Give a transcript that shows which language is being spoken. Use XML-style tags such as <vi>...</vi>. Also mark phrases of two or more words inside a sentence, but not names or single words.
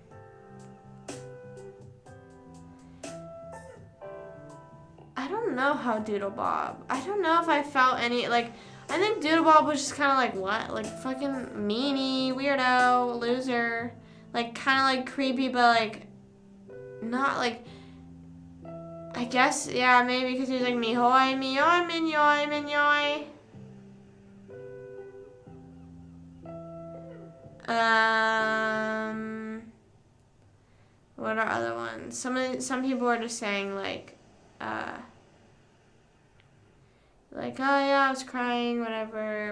<en>I don't know how Doodle Bob. I don't know if I felt any, like... I think Doodle Bob was just kind of like, what? Like, fucking meanie, weirdo, loser. Like, kind of like creepy, but like, not like, I guess, yeah, maybe because he was like, mihoy, mihoy, minyoy, minyoy. What are other ones? Some people are just saying like, oh yeah, I was crying, whatever.</en>